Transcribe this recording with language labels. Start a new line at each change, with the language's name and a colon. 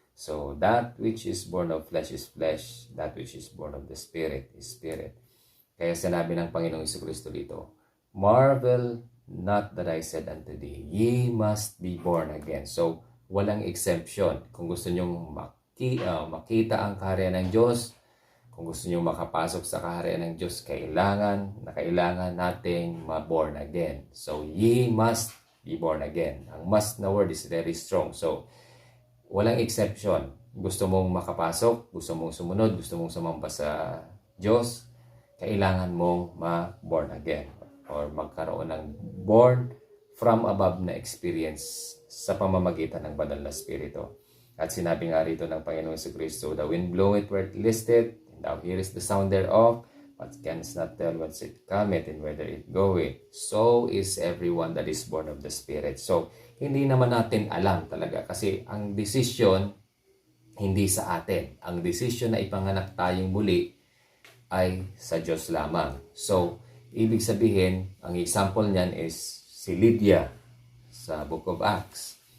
English: So, that which is born of flesh is flesh. That which is born of the spirit is spirit.
Filipino: Kaya sinabi ng Panginoong Kristo dito,
English: Marvel not that I said unto thee, ye must be born again.
Filipino: So, walang exemption. Kung gusto nyong makita ang kaharian ng Diyos, kung gusto nyong makapasok sa kaharian ng Diyos, kailangan nating ma-born again.
English: So, ye must be born again. Ang must na word is very strong.
Filipino: So, walang exception. Gusto mong makapasok, gusto mong sumunod, gusto mong sumamba sa Diyos, kailangan mong ma-born again or magkaroon ng born from above na experience sa pamamagitan ng banal na spirito.
English: At sinabi nga rito ng Panginoong Kristo, the wind bloweth where it listeth, and thou hearest the sound thereof, but canst not tell whence it cometh and whither it goeth. So is everyone that is born of the Spirit.
Filipino: So, hindi naman natin alam talaga kasi ang desisyon hindi sa atin. Ang desisyon na ipanganak tayong muli ay sa Diyos lamang. So, ibig sabihin, ang example niyan is si Lydia sa Book of Acts.